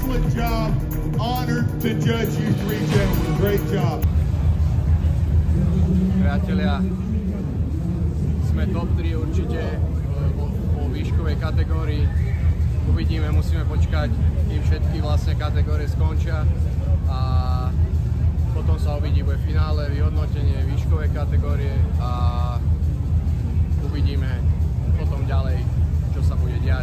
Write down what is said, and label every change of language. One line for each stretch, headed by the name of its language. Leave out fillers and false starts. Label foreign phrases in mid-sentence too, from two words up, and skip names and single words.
English: job. Honored to judge you three gentlemen. Great job.
Slovak: Priatelia, sme top 3 určite vo výškovej kategórii. Uvidíme, musíme počkať, kým všetky vlastne kategórie skončia a potom sa uvidí bude finále, vyhodnotenie výškovej kategórie a uvidíme potom ďalej, čo sa bude diať.